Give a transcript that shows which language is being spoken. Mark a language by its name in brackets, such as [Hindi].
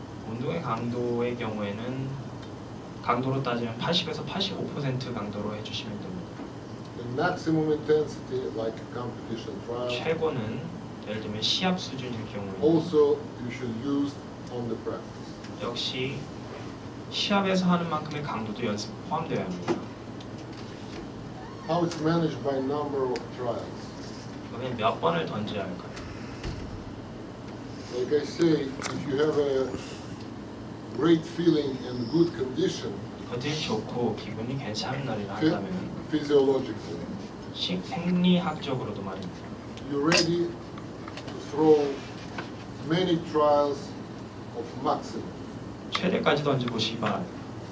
[Korean] 운동의 강도의 경우에는 강도로 따지면 80에서 85% 강도로 해주시면 됩니다. [English] The maximum intensity, like competition trial, [Korean] 최고는 예를 들면 시합 수준일 경우에 [English] also you should use on the practice. [Korean] 역시 시합에서 하는 만큼의 강도도 연습 포함되어야 합니다. [English] How it's managed by number of trials. [Korean] 그러면 몇 번을 던져야 할까요? [English] Like I say, if you have a great feeling and good condition, [Korean] 컨디션이 좋고 기분이 괜찮은 날이라 한다면 [English] physiologically, [Korean] 생리학적으로도 말입니다. [English] you're ready to throw many trials of maximum. [Korean] 최대까지 던져보시기 바랍니다.